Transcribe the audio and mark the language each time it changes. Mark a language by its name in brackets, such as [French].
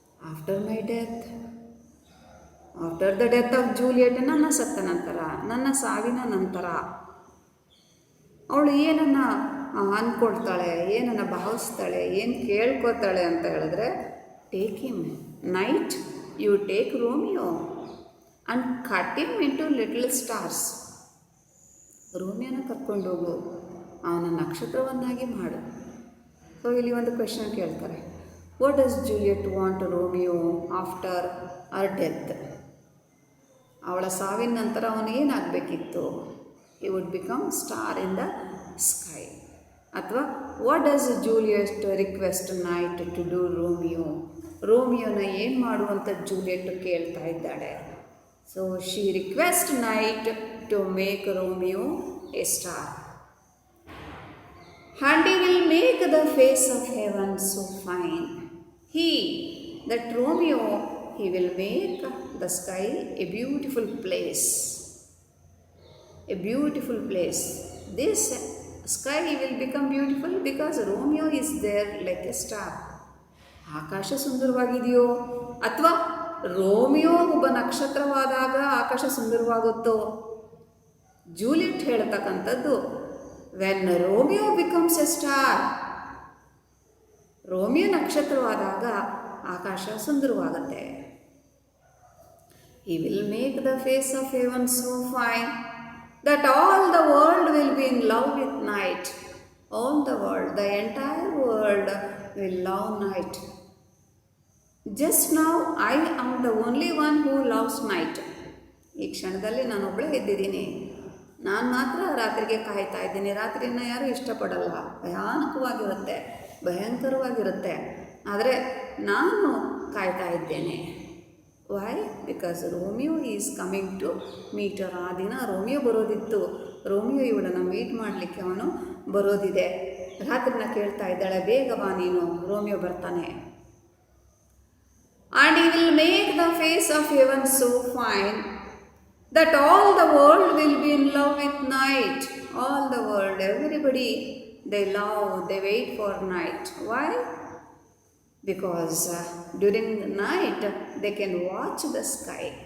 [English] after my death, after the death of Juliet, [Kannada] ನನ್ನ ಸತ್ತ ನಂತರ, ನನ್ನ ಸಾವಿನ ನಂತರ ಅವಳು ಏನನ್ನು ಅಂದ್ಕೊಳ್ತಾಳೆ, ಏನನ್ನು ಭಾವಿಸ್ತಾಳೆ, ಏನು ಕೇಳ್ಕೊತಾಳೆ ಅಂತ ಹೇಳಿದ್ರೆ, [English] Take him night, you take Romeo and cut him into little stars. [Kannada] ರೋಮಿಯೋನ ಕರ್ಕೊಂಡೋಗು, ಅವನ ನಕ್ಷತ್ರವನ್ನಾಗಿ ಮಾಡು. [English] so [Kannada] ಇಲ್ಲಿ ಒಂದು ಕ್ವೆಶನ್ ಕೇಳ್ತಾರೆ, [English] What does Juliet want Romeo after her death? [Kannada] ಅವಳ ಸಾವಿನ ನಂತರ ಅವನು ಏನಾಗಬೇಕಿತ್ತು? [English] he would become star in the sky. [Kannada] ಅಥವಾ [English] What does Juliet request night to do Romeo? [Kannada] ರೋಮಿಯೋನ ಏನು ಮಾಡುವಂಥ ಜೂಲಿಯೆಟ್ ಕೇಳ್ತಾ ಇದ್ದಾಳೆ. [English] So she request night to make Romeo a star. And he will make the face of heaven so fine. He, that Romeo, he will make the sky a beautiful place. A beautiful place. This sky will become beautiful because Romeo is there like a star. [Kannada] ಆಕಾಶ ಸುಂದರವಾಗಿದೆಯೋ ಅಥವಾ Romeo ಒಬ್ಬ ನಕ್ಷತ್ರವಾದಾಗ ಆಕಾಶ ಸುಂದರವಾಗುತ್ತೋ? Juliet ಹೇಳ್ತಕ್ಕಂಥದ್ದು [English] when Romeo becomes a star, [Kannada] Romeo ನಕ್ಷತ್ರವಾದಾಗ Akash ಸುಂದರವಾಗುತ್ತೆ. [English] He will make the face of heaven so fine that all the world will be in love with night. All the world, the entire world will love night. Just now I am the only one who loves night. [Kannada] ಈ ಕ್ಷಣದಲ್ಲಿ ನಾನೊಬ್ಬಳೇ ಇದ್ದಿದ್ದೀನಿ, ನಾನು ಮಾತ್ರ ರಾತ್ರಿಗೆ ಕಾಯ್ತಾ ಇದ್ದೀನಿ. ರಾತ್ರಿಯನ್ನು ಯಾರೂ ಇಷ್ಟಪಡಲ್ಲ, ಭಯಾನಕವಾಗಿರುತ್ತೆ, ಭಯಂಕರವಾಗಿರುತ್ತೆ. ಆದರೆ ನಾನು ಕಾಯ್ತಾ ಇದ್ದೇನೆ. [English] Why? Because Romeo is coming to meet her. [Kannada] ಆ ದಿನ ರೋಮಿಯೋ ಬರೋದಿತ್ತು. ರೋಮಿಯೋ ಇವಳನ್ನು ಮೀಟ್ ಮಾಡಲಿಕ್ಕೆ ಅವನು ಬರೋದಿದೆ. ರಾತ್ರಿನ ಕೇಳ್ತಾ ಇದ್ದಾಳೆ, ಬೇಗ ಬಾ ನೀನು, ರೋಮಿಯೋ ಬರ್ತಾನೆ. [English] And he will make the face of heaven so fine that all the world will be in love with night. All the world, everybody, they love, they wait for night. Why? Because during the night they can watch the sky.